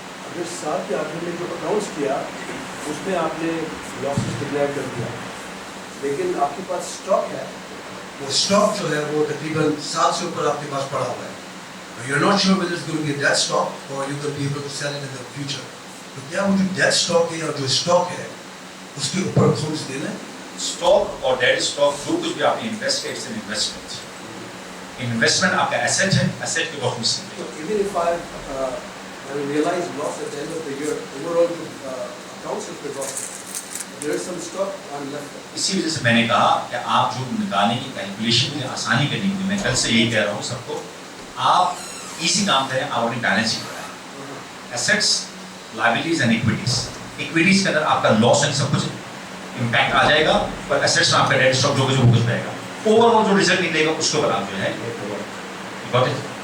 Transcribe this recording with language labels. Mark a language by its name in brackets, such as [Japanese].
[Hindi] अगर साल के आखिर में जो अनाउंस किया उसमें आपने लॉसेस डिक्लेयर कर दिया, लेकिन आपके पास स्टॉक है, वो स्टॉक जो है वो तकरीबन 7 से ऊपर आपके पास पड़ा हुआ है. [English] You're not sure whether it's going to be that stock or you're going to be able to sell it in the future. [Hindi] तो क्या वो जो डेट स्टॉक है या जो स्टॉक है उसके ऊपर खुम्स देना है? स्टॉक और डेट स्टॉक जो कुछ भी आपने इन्वेस्ट किया, [English] It's an investment. [Hindi] इन्वेस्टमेंट आपका एसेट है, एसेट के ऊपर खुम्स देंगे. [English] So even if I realize loss at the end of the year, overall accounts of the loss, there is some stock on left. [Hindi] इसी वजह से मैंने कहा कि आप जो निकालने की कैलकुलेशन में आसानी करने के लिए, मैं कल से यही कह रहा हूँ सबको, आप इजी काम करें, आप अपनी बैलेंस शीट बनाएं. Assets, liabilities and equities, equities के अंदर आपका लॉस एंड सब कुछ इम्पैक्ट आ जाएगा, पर एसेट्स में आपका डेट स्टॉक जो कुछ वो कुछ रहेगा, ओवरऑल जो रिजल्ट निकलेगा उसके ऊपर आप जो है [English] got it?